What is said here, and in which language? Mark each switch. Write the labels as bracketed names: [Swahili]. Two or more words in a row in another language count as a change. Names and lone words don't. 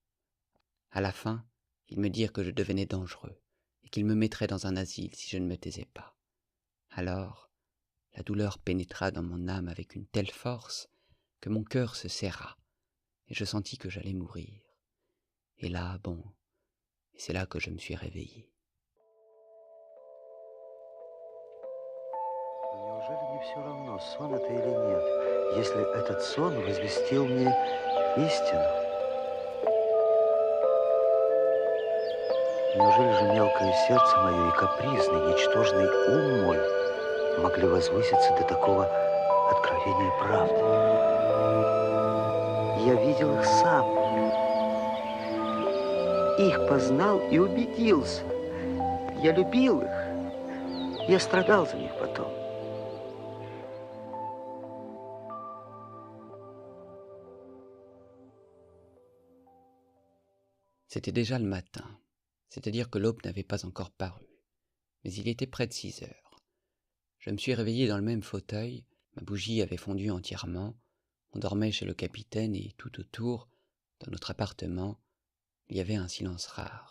[French] À la fin, ils me dirent que je devenais dangereux, et qu'ils me mettraient dans un asile si je ne me taisais pas. Alors, la douleur pénétra dans mon âme avec une telle force que mon cœur se serra, et je sentis que j'allais mourir. Et là, et c'est là que je me suis réveillé. [Russian] Неужели не все равно, сон это или нет, если этот сон возвестил мне истину? Неужели же мелкое сердце мое и капризный, ничтожный ум мой могли возвыситься до такого откровения правды? Я видел их сам, их познал и убедился. Я любил их, я страдал за них потом. [French] C'était déjà le matin, c'est-à-dire que l'aube n'avait pas encore paru, mais il était près de 6 heures. Je me suis réveillé dans le même fauteuil, ma bougie avait fondu entièrement, on dormait chez le capitaine et tout autour, dans notre appartement, il y avait un silence rare.